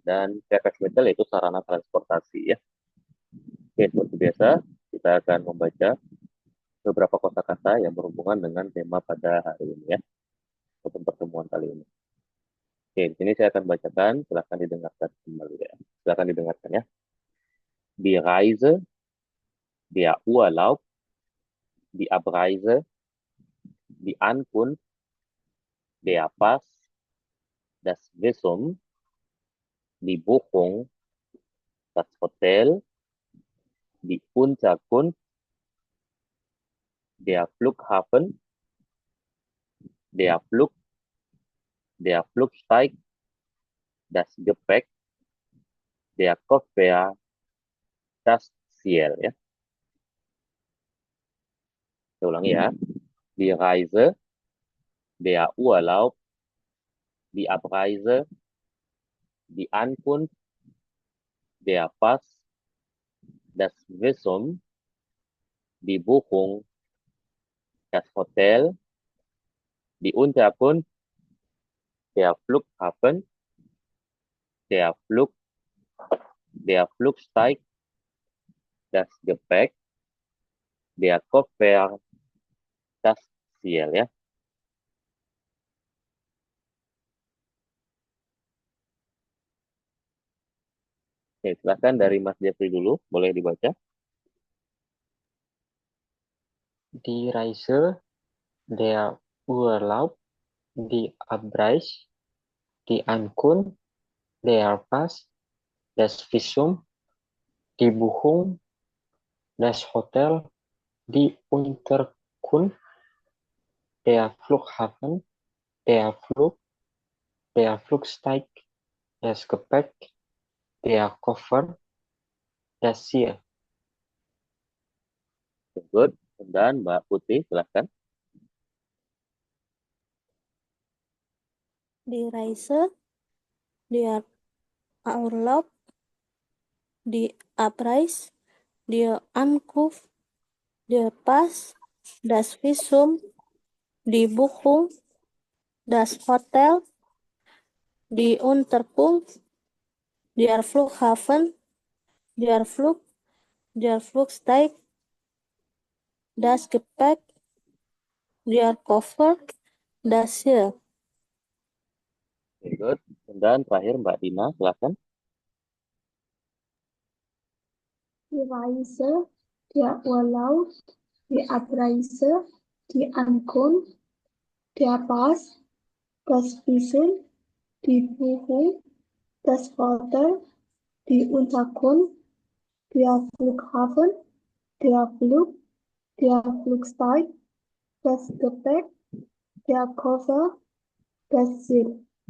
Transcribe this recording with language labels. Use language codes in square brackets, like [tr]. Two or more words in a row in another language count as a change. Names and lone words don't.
[id] Dan Verkehrsmittel yaitu sarana transportasi ya. Oke, seperti biasa kita akan membaca beberapa kosakata yang berhubungan dengan tema pada hari ini ya. Untuk pertemuan kali ini. Oke, di sini saya akan bacakan, silahkan didengarkan kembali ya. Silahkan didengarkan ya. [de] Die Reise, der Urlaub, die Abreise, die Ankunft, der Pass, das Visum, die Buchung, das Hotel, die Unterkunft, der Flughafen, der Flug, der Flugsteig, das Gepäck, der Koffer, das Ziel ya. [id] Saya ulangi ya. [de] Die Reise, der Urlaub, die Abreise, die Ankunft, der Pass, das Visum, die Buchung, das Hotel, die Unterkunft, der Flughafen, der Flug, der Flugsteig, das Gepäck, der Koffer, das Ziel ya. [id] Oke, silakan dari Mas Jeffrey dulu, boleh dibaca. [de] Die Reise, der Urlaub, die Abreise, die Ankunft, der Pass, das Visum, die Buchung, das Hotel, die Unterkunft, der Flughafen, der Flug, der Flugsteig, das Gepäck, der Koffer, das Ziel. [id] Good. Dan Mbak Putih, silakan. [de] Die Reise, der Urlaub, die Abreise, die Ankunft, der Pass, das Visum, die Buchung, das Hotel, die Unterkunft, der Flughafen, der Flug, der Flugsteig, das Gepäck, der Koffer, das Ziel. Good. [id] Dan terakhir Mbak Dina, silakan. [de] Die Reise, der Urlaub, die Abreise, die Ankunft, der Pass, das Visum, die Buchung, das Hotel, die Unterkunft, der Flughafen, der Flug, der Flugsteig, das Gepäck, der Koffer, das Ziel.